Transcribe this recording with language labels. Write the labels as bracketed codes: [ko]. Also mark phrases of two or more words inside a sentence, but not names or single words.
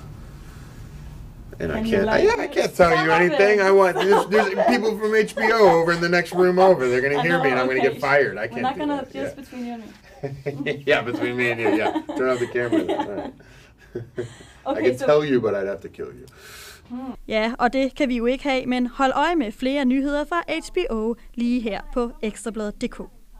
[en] And I can't tell you anything. I want there's people from HBO over in the next room over. They're gonna hear me, and I'm gonna get fired. I can't. We're not gonna just between you and me. Yeah, between me and you. Yeah, turn off the camera. Then. All right. Okay, I can tell you, but I'd have to kill you. [da] Ja, og det kan vi jo ikke have, men hold øje med flere nyheder fra HBO lige her på ekstrabladet.dk.